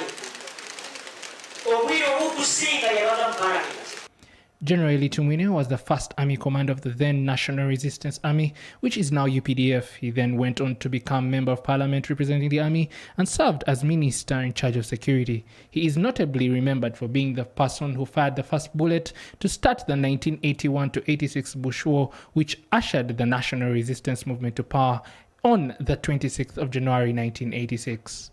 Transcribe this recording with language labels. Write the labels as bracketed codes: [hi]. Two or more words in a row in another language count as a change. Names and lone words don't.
[nyn] Obwire obukusinga yabaga mu Parliament. [en] General Eli Tumwine was the first army commander of the then National Resistance Army, which is now UPDF. He then went on to become member of Parliament representing the army and served as minister in charge of security. He is notably remembered for being the person who fired the first bullet to start the 1981-86 Bush War, which ushered the national resistance movement to power on the 26th of January 1986.